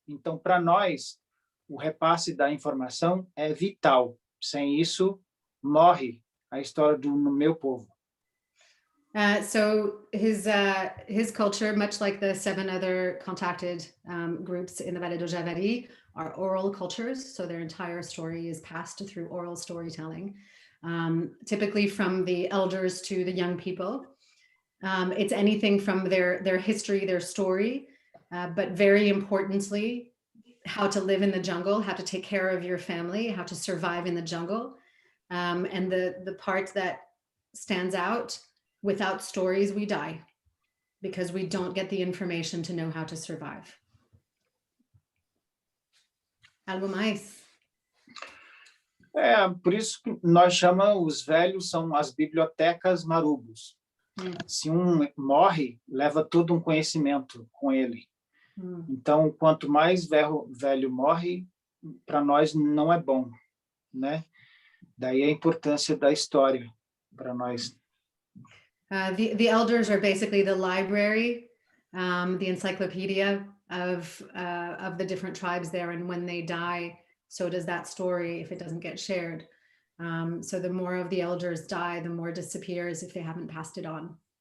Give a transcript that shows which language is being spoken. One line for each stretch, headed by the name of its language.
Portuguese: Então, para nós, o repasse da informação é vital. Sem isso, morre a história do meu povo.
English: So his culture, much like the 7 other contacted groups in the Vale do Javari, are oral cultures. So their entire story is passed through oral storytelling, typically from the elders to the young people. It's anything from their history, their story, but very importantly, how to live in the jungle, how to take care of your family, how to survive in the jungle. And the part that stands out: without stories, we die because we don't get the information to know how to survive.
Portuguese: Algo mais? Por isso que nós chamamos, os velhos são as bibliotecas marubos. Se um morre, leva todo um conhecimento com ele. Então, quanto mais velho morre, para nós não é bom, né? Daí a importância da história para nós.
English: The elders are basically the library, the encyclopedia of the different tribes there, and when they die, so does that story if it doesn't get shared. So the more of the elders die, the more disappears if they haven't passed it on.